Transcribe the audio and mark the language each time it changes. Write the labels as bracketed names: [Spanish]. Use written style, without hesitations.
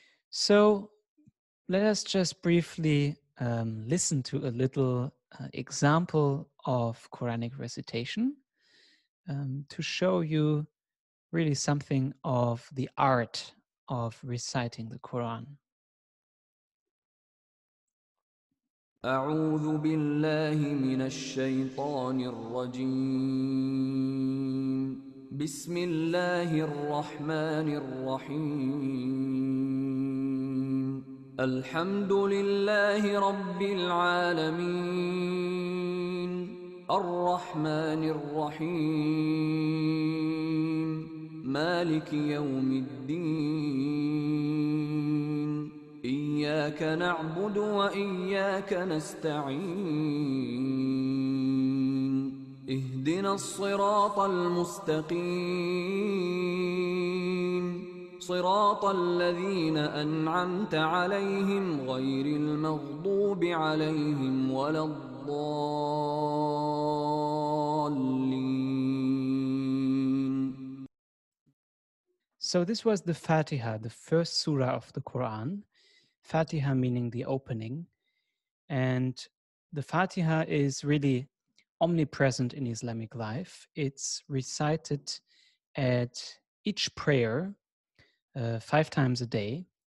[English] So let us just briefly listen to a little example of Quranic recitation to show you really something of the art of reciting the Quran. [Arabic] أعوذ بالله من الشيطان الرجيم. بسم الله الرحمن الرحيم. الحمد لله رب العالمين. الرحمن الرحيم. مالك يوم الدين. إياك نعبد وإياك نستعين. اهدنا الصراط المستقيم. صراط الذين أنعمت عليهم غير المغضوب عليهم ولا الضالين. [English] So this was the Fatiha, the first surah of the Quran. Fatiha meaning the opening. And the Fatiha is really omnipresent in Islamic life. It's recited at each prayer 5 times a day.